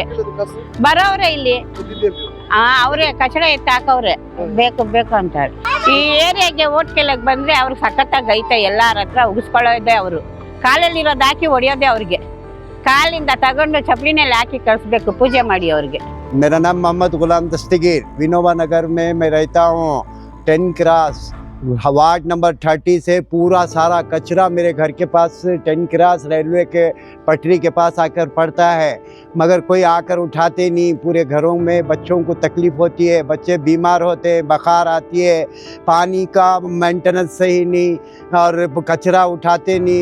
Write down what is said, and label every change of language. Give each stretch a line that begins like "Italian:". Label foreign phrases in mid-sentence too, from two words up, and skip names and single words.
Kannada: ಬರೋವ್ರೆ ಇಲ್ಲಿ ಅವ್ರೆ ಕಚಡ ಎತ್ತಿ ಹಾಕವ್ರೆ, ಬೇಕು ಅಂತಾರೆ. ಈ ಏರಿಯಾಗೆ ಓಟ್ ಕೇಳಕ್ ಬಂದ್ರೆ ಅವ್ರಿಗೆ ಸಖತ್ತಾಗಿ ಐತೆ. ಎಲ್ಲಾರ ಹತ್ರ ಉಗಿಸ್ಕೊಳ್ಳೋದೆ ಅವರು. ಕಾಲಲ್ಲಿರೋದು ಹಾಕಿ ಹೊಡಿಯೋದೆ ಅವ್ರಿಗೆ. ಕಾಲಿಂದ ತಗೊಂಡು ಚಪ್ಪಲಿನಲ್ಲಿ ಹಾಕಿ ಕಳಿಸ್ಬೇಕು, ಪೂಜೆ ಮಾಡಿ ಅವ್ರಿಗೆ.
Hindi: मेरा नाम मोहम्मद गुलाम दस्तगीर, विनोबा नगर में मैं रहता हूँ। 10 क्रॉस वार्ड नंबर 30 से पूरा सारा कचरा मेरे घर के पास 10 क्रॉस रेलवे के पटरी के पास आकर पड़ता है, मगर कोई आकर उठाते नहीं। पूरे घरों में बच्चों को तकलीफ़ होती है, बच्चे बीमार होते हैं, बुखार आती है, पानी का मेंटेनेंस सही नहीं और कचरा उठाते नहीं।